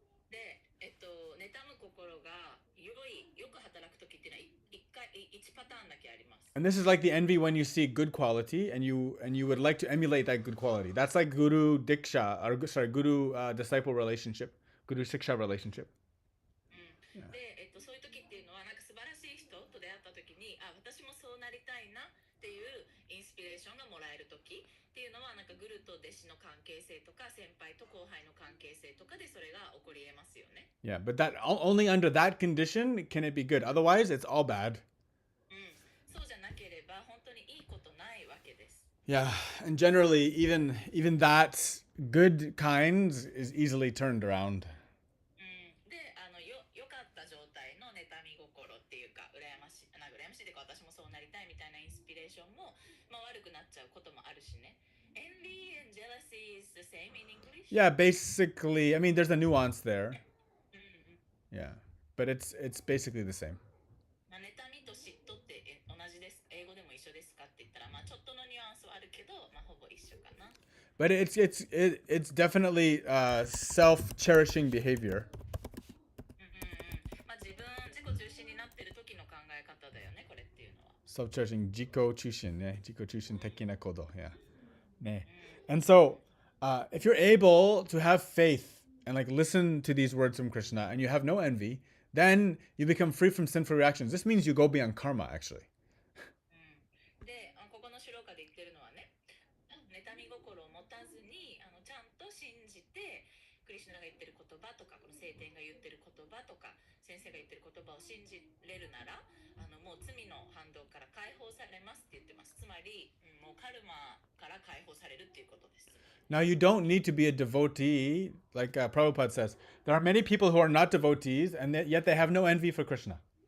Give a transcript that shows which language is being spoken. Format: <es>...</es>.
<ja>で、妬む心がよく働くときっていうのは1パターンだけあります。</ja> <en>And this is like the envy when you see good quality and you would like to emulate that good quality. That's like guru diksha, guru disciple relationship, guru siksha relationship.</en> <ja>で、そういう時っていうのはなんか素晴らしい人と出会った時に私もそうなりたいなっていうインスピレーションがもらえる時っていうのはなんかグルと弟子の関係性とか先輩と後輩の関係性とかでそれが起こり得ますよね。</ja> <en>Yeah, but that only under that condition can it be good. Otherwise, it's all bad.</en> <ja>そうじゃなければ本当にいいことないわけです。</ja> <en>Yeah, and generally, even that good kind is easily turned around.</en> <ja>で、良かった状態の妬み心っていうか、羨ましいというか、私もそうなりたいみたいなインスピレーションも、まあ、悪くなっちゃうこともあるしね。</ja> <en>Envy and jealousy is the same in English? Yeah, basically, I mean, there's a nuance there. Yeah, but it's basically the same.</en> <ja>まあ、妬みと嫉妬って同じです。英語でも一緒ですかって言ったら、まあ、ちょっとのニュアンスはあるけど、まあ、ほぼ一緒かな。</ja> <en>But it's definitely self-cherishing behavior.</en> <ja>まあ、自己中心になってる時の考え方だよね、これっていうのは。 Self-cherishing, jiko chushin, yeah, jiko chushin tekina kodo, yeah.</ja> <en>And so, if you're able to have faith and like listen to these words from Krishna, and you have no envy, then you become free from sinful reactions. This means you go beyond karma, actually.</en> <ja>で、ここのシュローカで言ってるのはね、妬み心を持たずにちゃんと信じてクリシュナが言ってる言葉とかこの聖典が言ってる言葉とか先生が言ってる言葉を信じれるならもう罪の反動から解放されますって言ってます。つまり、もうカルマから解放されるっていうことです。</ja> <en>Now, you don't need to be a devotee, like Prabhupada says. There are many people who are not devotees, and yet they have no envy for Krishna.</en>